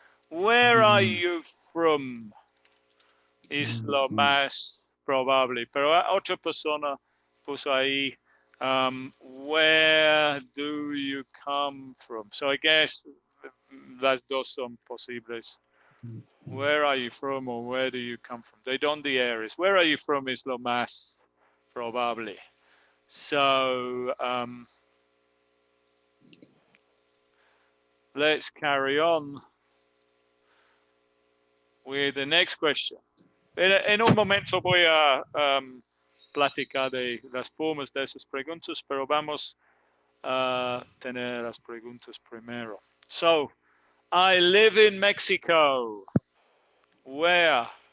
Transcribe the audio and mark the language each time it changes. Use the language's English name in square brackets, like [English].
[English] Where are you from? [Spanish] Es lo más probable. Pero otra persona puso ahí, [English] where do you come from? So I guess [Spanish] las dos son posibles. [English] Where are you from or where do you come from? They don't the areas. Where are you from is [Spanish] lo más probable. [English] So let's carry on with the next question. [Spanish] En un momento voy a platicar de las formas de esas preguntas, pero vamos a tener las preguntas primero. [English] So, I live in Mexico. Where?